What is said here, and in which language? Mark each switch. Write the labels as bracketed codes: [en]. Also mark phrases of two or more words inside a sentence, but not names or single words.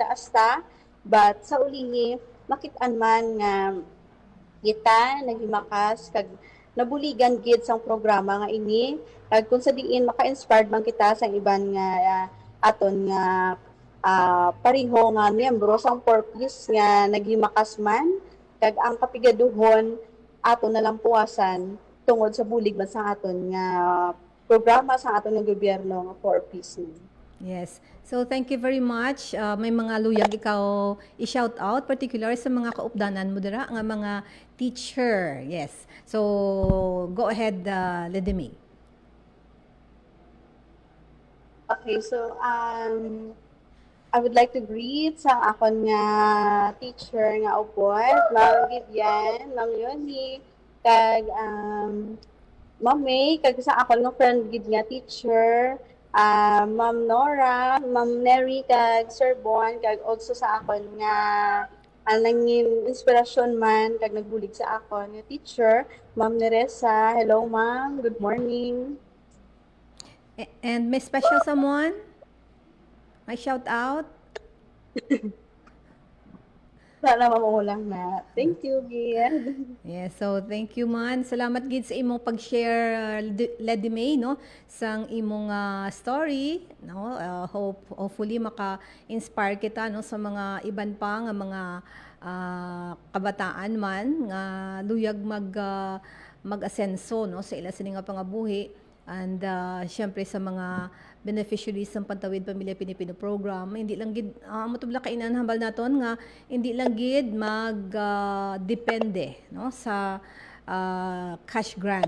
[hil] asta, but sa ulihi makit-an man nga kita naghimakas kag nabuligan gid sang programa nga ini, kag kung sa diin maka-inspired man kita sa iban nga aton nga pareho nga miyembro sang 4Ps nga naghimakas man, kag ang kapigaduhon aton na lang puwasan tungod sa bulig man sa aton nga programa sa aton nga gobyerno nga 4Ps. [en] Yes. So thank you very much. [hil] May mga luyag ikaw i- [en] shout out, [hil] particular sa mga kaupdanan mo dira nga mga teacher. Yes. [en] So go ahead, Lady May. Okay, so I would like to greet [hil] sa akon nga teacher nga upod, Ma'am Vivian, Ma'am Yoni, kag Ma'am May, kag sa akon nga friend gid nga teacher, Ma'am Nora, Ma'am Neri, kag Sir Bon, kag also sa akon nga nangin inspirasyon man kag nagbulig sa akon nga teacher, Ma'am Neresa. [en] Hello ma'am, good morning. And may special someone? [hil] May shout out? Sana mamulang na. [en] Thank you, Gid. Yes, so thank you man. [hil] Salamat gid sa imong pag-share, Lady May, no, sang imong story, no. Hopefully maka-inspire kita, no, sa mga iban pa nga mga kabataan man nga luyag mag-asenso, no, sa ila sini nga pangabuhi, and syempre sa mga beneficiaries ng Pantawid Pamilya Pilipino program, hindi lang gid matubla kainan hambal naton nga hindi lang gid depende, no, sa [en] cash grant.